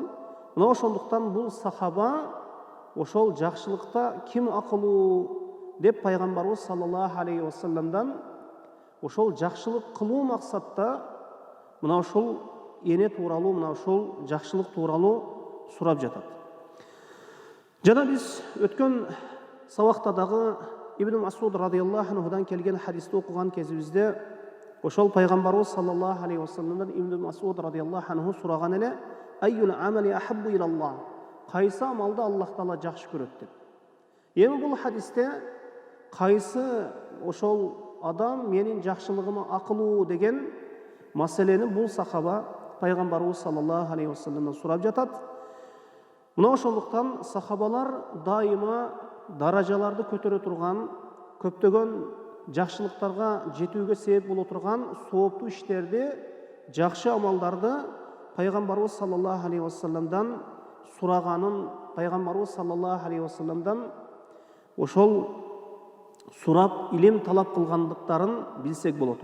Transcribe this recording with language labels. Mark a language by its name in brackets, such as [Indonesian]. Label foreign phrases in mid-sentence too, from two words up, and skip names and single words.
[Kyrgyz] Мына ошондуктан бул сахаба ошол жакшылыкта ким акылуу деп пайгамбарыбыз [Arabic] صلى الله عليه وسلم-дан [Kyrgyz] ошол жакшылык кылуу максатта мына ошол эне тууралуу, мына ошол жакшылык тууралуу сурап жатат. Жана биз өткөн сабакта дагы Ибн Масуд [Arabic] رضي الله عنه-дан [Kyrgyz] келген хадисти окуган кезибизде ошол пайгамбарыбыз [Arabic] صلى الله عليه وسلم-дан [Kyrgyz] Ибн Масуд [Arabic] رضي الله عنه [Kyrgyz] сураган эле: [Arabic] "أي الأعمال أحب إلى الله?" [Kyrgyz] Кайсы амалды Аллах Таала жакшы көрөт деп. Эми бул хадисте кайсы ошол адам менин жакшылыгыма акылуу деген маселени бул сахаба пайгамбарыбыз [Arabic] صلى الله عليه وسلم-дан [Kyrgyz] сурап жатат. Мына ошондуктан сахабалар дайыма даражаларды көтөрө турган, көптөгөн жакшылыктарга жетүүгө себеп боло турган сооптуу иштерди, жакшы амалдарды пайгамбарыбыз [Arabic] صلى الله عليه وسلم-дан [Kyrgyz] сураганын, пайгамбарыбыз [Arabic] صلى الله عليه وسلم-дан [Kyrgyz] ошол сурап, илим талап кылгандыктарын билсек болот.